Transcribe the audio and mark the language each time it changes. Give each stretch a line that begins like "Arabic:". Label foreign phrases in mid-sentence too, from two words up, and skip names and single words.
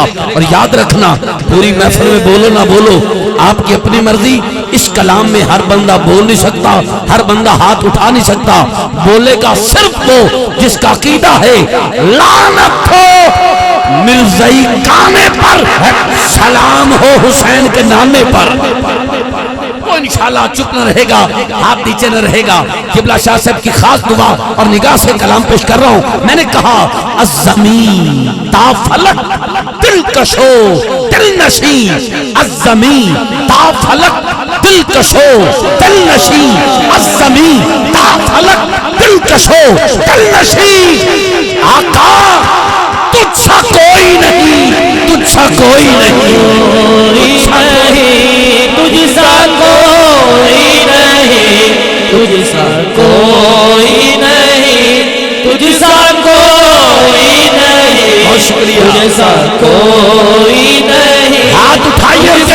Urdu: اور یاد رکھنا پوری محفل میں بولو نہ بولو آپ کی اپنی مرضی، اس کلام میں ہر بندہ بول نہیں سکتا، ہر بندہ ہاتھ اٹھا نہیں سکتا، بولے گا صرف وہ جس کا عقیدہ ہے لعنت ہو مرزائی کانے پر، سلام ہو حسین کے نانے پر۔ وہ انشاءاللہ چپ نہ رہے گا، ہاتھ نیچے نہ رہے گا۔ قبلہ شاہ صاحب کی خاص دعا اور نگاہ سے کلام پیش کر رہا ہوں۔ میں نے کہا
Persian: الزمین تا فلک دل کشو دل نشین، الزمین تا فلک دل کشو دل نشین، الزمین تا فلک دل کشو دل نشین۔
Urdu: آقا تجھ سا کوئی نہیں، تجھ سا کوئی نہیں، تجھ سا کوئی نہیں، تجھ سا کوئی نہیں، تجھ سا کوئی نہیں، بہت شکریہ، تجھ سا کوئی نہیں، ہاتھ اٹھائیے،